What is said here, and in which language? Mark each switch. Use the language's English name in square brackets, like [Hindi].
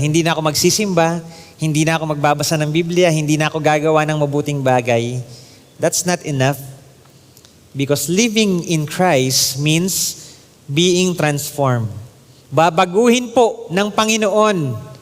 [Filipino] Hindi na ako magsisimba, hindi na ako magbabasa ng Biblia, hindi na ako gagawa ng mabuting bagay. [English] That's not enough. Because living in Christ means being transformed. [Filipino] Babaguhin po ng Panginoon.